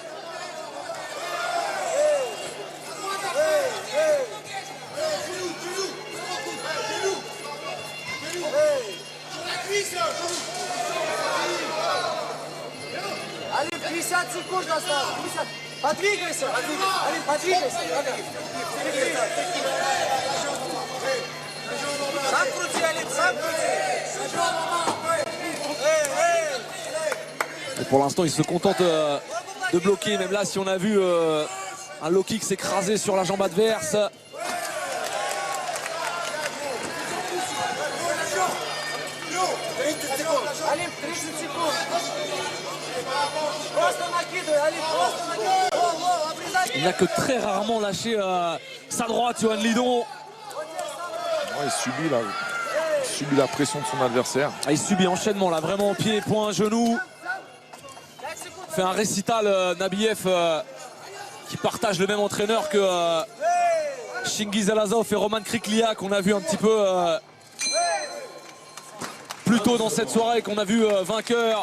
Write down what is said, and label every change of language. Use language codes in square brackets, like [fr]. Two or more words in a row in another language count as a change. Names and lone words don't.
[fr] Allez, 50 secondes dans ça. Pas двигайся. Allez, pas двигайся. [ru] Сам крути, Алим, сам крути. [fr] Et pour l'instant, il se contente de bloquer. Même là, si on a vu un low kick s'écraser sur la jambe adverse. [ru] Алим, 30 секунд. Просто накидывай, Алим, просто накидывай. [fr] Il n'a que très rarement lâché sa droite, Yohan Lidon. Ouais, il subit la pression de son adversaire. Il subit enchaînement là, vraiment pied, point, genou. Il fait un récital Nabiev qui partage le même entraîneur que Chingiz Alazov et Roman Kriklia qu'on a vu un petit peu plus tôt dans cette soirée, qu'on a vu vainqueur.